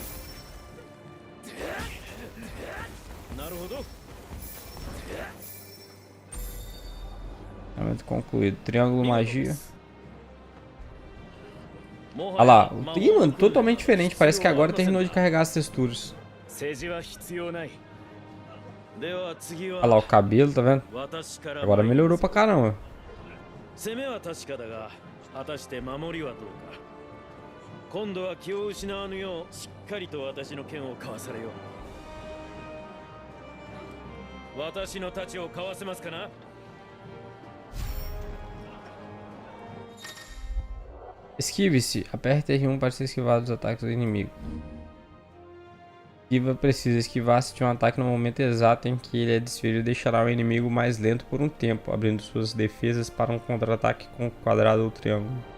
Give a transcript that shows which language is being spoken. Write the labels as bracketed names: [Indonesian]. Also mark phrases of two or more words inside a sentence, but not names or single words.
[Portuguese] Momento concluído. Triângulo magia. Olha lá. Ih, mano, totalmente diferente. Parece que agora terminou de carregar as texturas. Olha lá o cabelo, tá vendo? Agora melhorou pra caramba. [Japanese] 果たして守りはどうか。今度は気を失わぬようしっかりと私の剣をかわされよう。私の太刀をかわせますかな。 [Portuguese] Esquive-se. Aperte R1 para ser esquivado dos ataques do inimigo. Esquiva precisa esquivar-se de um ataque no momento exato em que ele é desferido e deixará o inimigo mais lento por um tempo, abrindo suas defesas para um contra-ataque com quadrado ou triângulo.